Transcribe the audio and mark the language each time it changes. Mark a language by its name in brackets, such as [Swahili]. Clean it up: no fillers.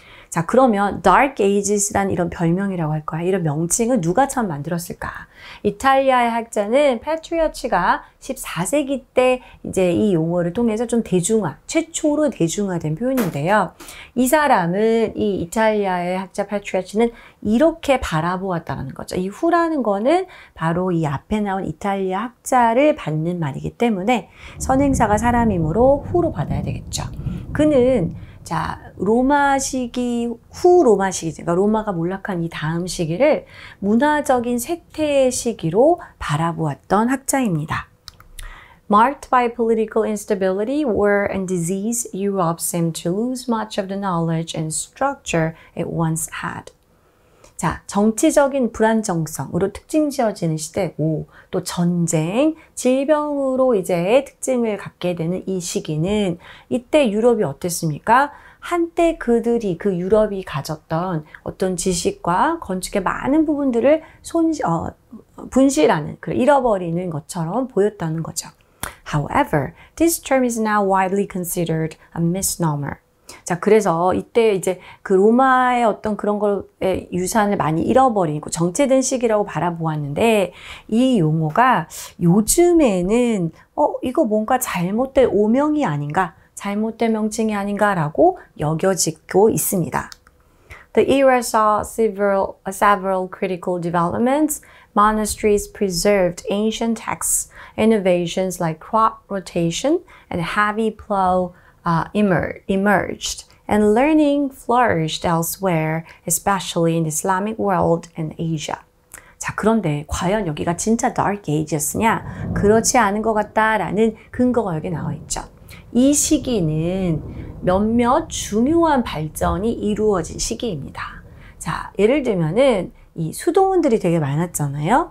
[Korean] 자, 그러면 Dark Ages란 이런 별명이라고 할 거야. 이런 명칭은 누가 처음 만들었을까? 이탈리아의 학자는 페트리어치가 14세기 때 이제 이 용어를 통해서 좀 최초로 대중화된 표현인데요. 이 사람은 이 이탈리아의 학자 페트리어치는 이렇게 바라보았다는 거죠. 이 후라는 거는 바로 이 앞에 나온 이탈리아 학자를 받는 말이기 때문에 선행사가 사람이므로 후로 받아야 되겠죠. 그는 자, 로마 시기, 후 로마 시기, 그러니까 로마가 몰락한 이 다음 시기를 문화적인 쇠퇴의 시기로 바라보았던 학자입니다. [English] Marked by political instability, war and disease, Europe seemed to lose much of the knowledge and structure it once had. [Korean] 자, 정치적인 불안정성으로 특징 지어지는 시대고, 또 전쟁, 질병으로 이제 특징을 갖게 되는 이 시기는 이때 유럽이 어땠습니까? 한때 그들이, 그 유럽이 가졌던 어떤 지식과 건축의 많은 부분들을 분실하는, 잃어버리는 것처럼 보였다는 거죠. [English] However, this term is now widely considered a misnomer. [Korean] 자, 그래서 이때 이제 그 로마의 어떤 그런 거의 유산을 많이 잃어버리고 정체된 시기라고 바라보았는데 이 용어가 요즘에는 이거 뭔가 잘못된 오명이 아닌가, 잘못된 명칭이 아닌가라고 여겨지고 있습니다. [English] The era saw several critical developments. Monasteries preserved ancient texts. Innovations like crop rotation and heavy plow emerged, and learning flourished elsewhere, especially in the Islamic world and Asia. [Korean] 자, 그런데 과연 여기가 진짜 [English] Dark Ages [Korean] 냐? 그렇지 않은 것 같다라는 근거가 여기 나와 있죠. 이 시기는 몇몇 중요한 발전이 이루어진 시기입니다. 자, 예를 들면은 이 수도원들이 되게 많았잖아요.